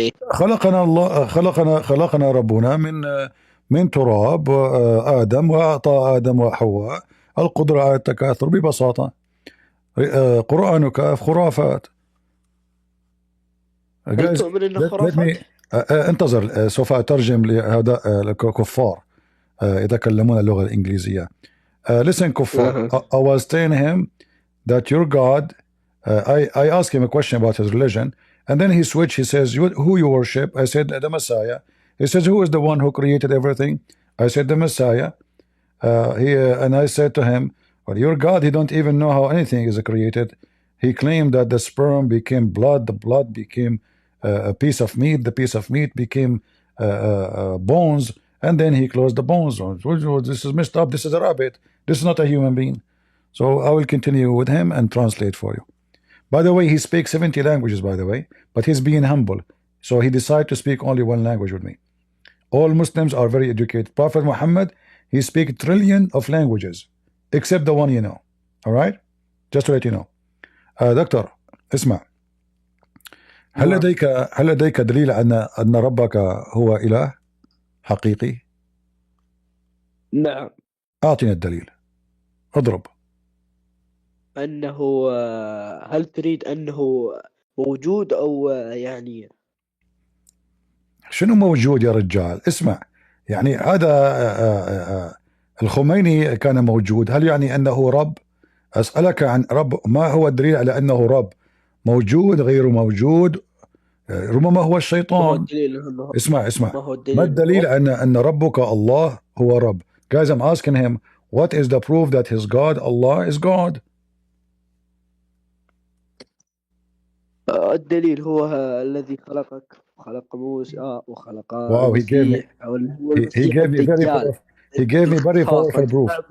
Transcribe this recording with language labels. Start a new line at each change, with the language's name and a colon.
Arabic: خلقنا الله، خلقنا ربنا من تراب آدم، وأعطى آدم وحواء القدرة على التكاثر ببساطة. قرآنك خرافات. هل تؤمن إنه خرافات؟ انتظر، سوف أترجم لهؤلاء الكفار يتكلمون اللغة الإنجليزية.
English: Listen كفار. I was telling him that your God, I asked him a question about his religion, and then he switched. He says, who you worship? I said, the Messiah. He says, who is the one who created everything? I said, the Messiah. And I said to him, well, your God, he don't even know how anything is created. He claimed that the sperm became blood, the blood became a piece of meat, the piece of meat became bones, and then he closed the bones. This is messed up. This is a rabbit. This is not a human being. So I will continue with him and translate for you. By the way, he speaks 70 languages, by the way, but he's being humble. So he decided to speak only one language with me. All Muslims are very educated. Prophet Muhammad, he speaks trillion of languages, except the one you know. All right? Just to let you know.
Arabic: دكتور اسمع، هل لديك دليل أن ربك هو إله حقيقي؟ نعم. أعطينا الدليل، اضرب. أنه هل تريد أنه موجود أو يعني شنو موجود يا رجال؟ اسمع، يعني هذا الخميني كان موجود، هل يعني أنه رب؟ أسألك عن رب، ما هو الدليل على أنه رب؟ موجود، غير موجود، ربما هو الشيطان. اسمع ما الدليل أن ربك الله هو رب؟
English: Guys, I'm asking him, what is the proof that his God, Allah, is God?
Arabic: الدليل هو الذي خلقك، خلق موسى وخلق
English: Wow, he gave me very powerful proof.